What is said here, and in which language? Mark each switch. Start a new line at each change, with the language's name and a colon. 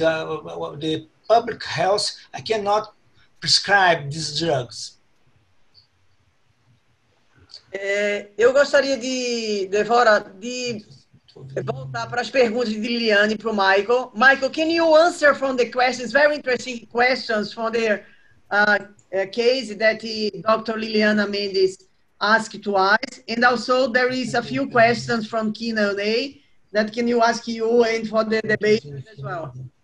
English: The public health, I cannot prescribe these drugs.
Portuguese: Eu gostaria Dvora, de voltar para as perguntas de Liliane e para o Michael.
English: Michael, can you answer from the questions, very interesting questions from their case that Dr. Liliana Mendes asked to us. And also there is a few questions from Q&A that can you ask you and for the debate as well.